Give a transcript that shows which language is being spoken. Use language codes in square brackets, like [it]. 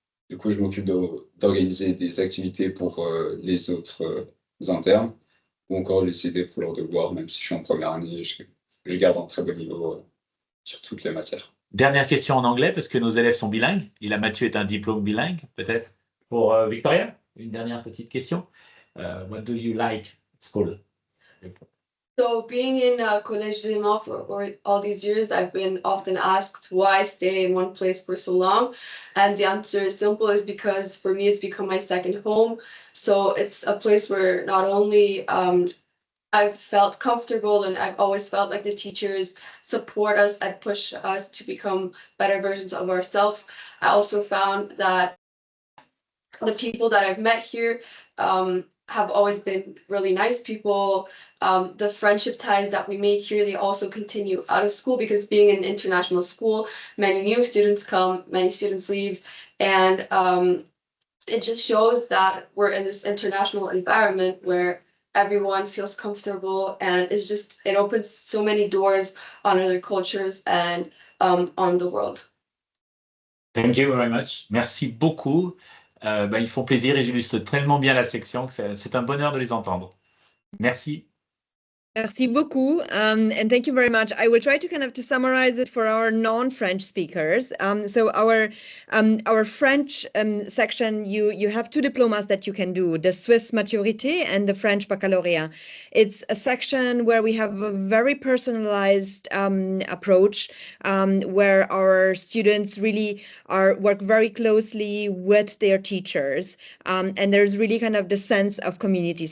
[fr] Du coup, je m'occupe d'organiser des activités pour les autres internes ou encore les aider pour leurs devoirs, même si je suis en première année, je garde un très bon niveau sur toutes les matières. Dernière question en anglais, parce que nos élèves sont bilingues. Et là, Mathieu est un diplôme bilingue, peut-être. Pour Victoria, une dernière petite question. [en] What do you like at school? So being in Collège des Léman for all these years, I've been often asked why stay in one place for so long. And the answer is simple, is because for me, it's become my second home. So it's a place where not only I've felt comfortable, and I've always felt like the teachers support us and push us to become better versions of ourselves. I also found that the people that I've met here have always been really nice people. The friendship ties that we make here, they also continue out of school, because being an international school, many new students come, many students leave, and it just shows that we're in this international environment where everyone feels comfortable, and it opens so many doors on other cultures and on the world. Thank you very much. [fr] Merci beaucoup. Ils font plaisir, ils illustrent tellement bien la section que c'est un bonheur de les entendre. Merci. Merci beaucoup, [en] and thank you very much. I will try to kind of to summarize it for our non-French speakers. So our French section, you have two diplomas that you can do: the Swiss Maturité and the French Baccalaureate. It's a section where we have a very personalized approach, where our students really work very closely with their teachers, and there's really kind of the sense of community.